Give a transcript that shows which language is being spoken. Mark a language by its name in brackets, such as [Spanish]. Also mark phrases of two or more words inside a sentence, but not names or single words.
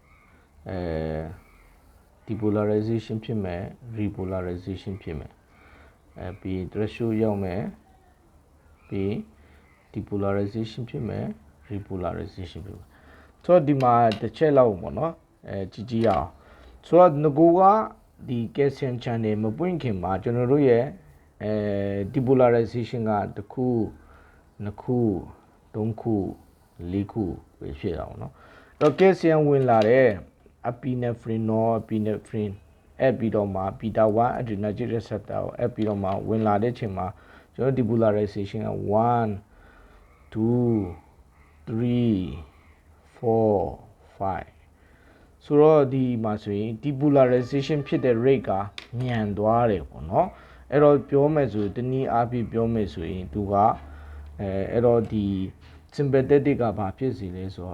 [Burmese] depolarization ဖြစ်မယ် repolarization ဖြစ်မယ်ပြီး threshold ရောက်မယ်ပြီး depolarization ဖြစ်မယ် repolarization ဖြစ်မယ်ဆိုတော့ဒီမှာတစ်ချက်လောက်ပေါ့နော်ကြည့်ရအောင်ဆိုတော့ငကိုကဒီ [English] calcium channel [Burmese] မပွင့်ခင်မှာကျွန်တော်တို့ရဲ့depolarization ကတစ်ခုနှစ်ခုသုံးခု လေးခုပဲဖြစ်တာပေါ့နော်တော့ calcium ဝင်လာတဲ့ [English] epinephrine norepinephrine [Burmese] အဲ့ပြီးတော့မှ [English] beta 1 adrenergic receptor [Burmese] ကိုအဲ့ပြီးတော့မှဝင်လာတဲ့ချိန်မှာကျွန်တော် depolarization က1 2 3 4 5ဆိုတော့ဒီမှာဆိုရင် depolarization ဖြစ်တဲ့ rate ကမြန်သွား တယ်ပေါ့နော်အဲ့တော့ပြောမယ်ဆိုတနည်းအားဖြင့်ပြောမယ်ဆိုရင်သူကအဲ့တော့ဒီ sympathetic ကဘာဖြစ်စီလဲဆိုတော့